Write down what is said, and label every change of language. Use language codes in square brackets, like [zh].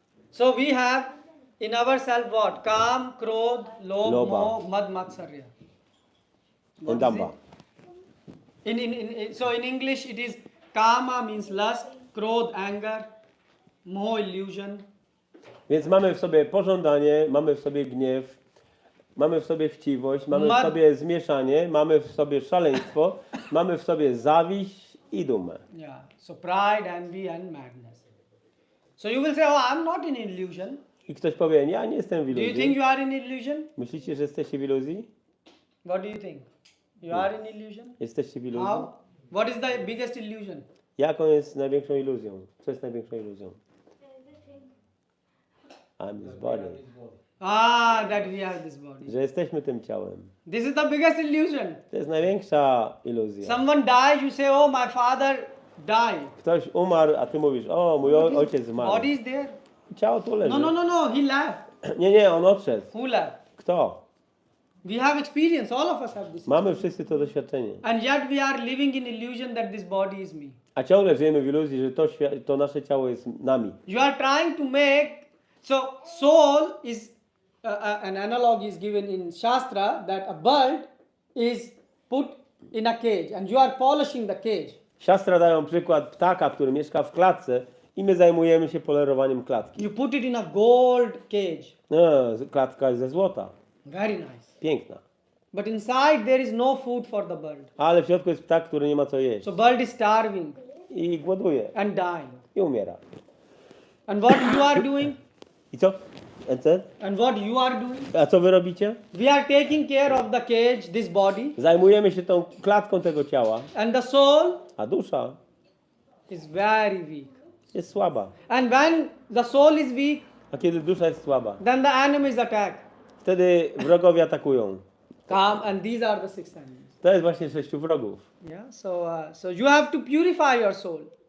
[en] So we have in ourselves what? [sa] Kam, Krodh, Lobh, Lobha. Moh, Mad, Matsarya. [en] What is [sa] Damba. [en] it? So in English it is Kama means lust, Krodh anger, Moh illusion, [pl] Więc mamy w sobie pożądanie, mamy w sobie gniew, Mamy w sobie chciwość, mamy w Ma- sobie zmieszanie, mamy w sobie szaleństwo, mamy w sobie zawiść i dumę. [en] Yeah. So pride, envy, and madness. So you will say, oh, I'm not in illusion. [pl] I ktoś powie, ja nie jestem w [en] Do you think [pl] iluzji. [en] you are in illusion? [pl] Myślicie, że jesteście w iluzji? [en] What do you think? You are in illusion? [pl] Jesteście w iluzji? [en] How? What is the biggest illusion? [pl] Jaką jest największą iluzją? Co jest największą iluzją? [en] I'm this body. Ah, that we are this body. [pl] Że jesteśmy tym ciałem. [en] This is the biggest illusion. [pl] To jest największa iluzja. [en] Someone dies, you say, oh, my father died. [pl] Ktoś umarł, a ty mówisz, o, mój ojciec zmarł. [en] Body is there. [pl] Ciało tu leży. [en] No, he left. [pl] Nie, on odszedł. [en] Who left? [pl] Kto? [en] We have experience, all of us have this. [pl] Mamy wszyscy to doświadczenie. [en] And yet we are living in illusion that this body is me. [pl] A ciągle żyjemy w iluzji, że to nasze ciało jest nami. [en] You are trying to make, so soul is, an analogy is given in Shastra that a bird is put in a cage and you are polishing the cage. [pl] Siostra dają przykład ptaka, który mieszka w klatce i my zajmujemy się polerowaniem klatki. [en] You put it in a gold cage. [pl] No, klatka jest ze złota. [en] Very nice. [pl] Piękna. [en] But inside there is no food for the bird. [pl] Ale w środku jest ptak, który nie ma co jeść. [en] So bird is starving [pl] I głoduje. [en] and dying. [pl] I umiera. [en] And what you are doing? [pl] I co? [en] And what you are doing? [pl] A co wy robicie? [en] We are taking care of the cage, this body, [pl] Zajmujemy się tą klatką tego ciała, [en] and the soul [pl] a dusza [en] is very weak. [pl] jest słaba. [en] And when the soul is weak, [pl] A kiedy dusza jest słaba, [en] then the enemies attack. [pl] wtedy wrogowie atakują. [en] Come, and these are the 6 enemies. [pl] To jest właśnie 6 wrogów. [en] Yeah. So you have to purify your soul.